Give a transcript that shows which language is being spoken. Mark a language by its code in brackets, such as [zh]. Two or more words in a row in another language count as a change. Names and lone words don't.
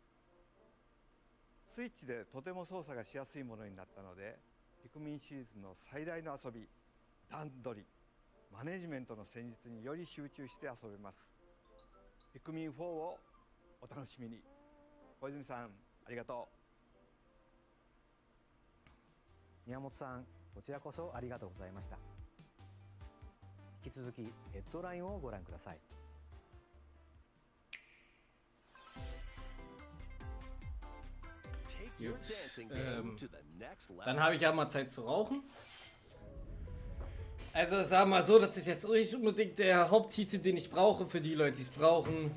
[ja] スイッチでとても操作がしやすいものになったので、ピクミンシリーズの最大の遊び、段取り、マネジメントの戦術により集中して遊べます。ピクミン4をお楽しみに。小泉さん、ありがとう。宮本さん、こちらこそありがとうございました。引き続きヘッドラインをご覧ください。 [de] Gut. Dann habe ich ja mal Zeit zu rauchen. Also sagen wir mal so, das ist jetzt nicht unbedingt der Haupttitel, den ich brauche für die Leute, die es brauchen.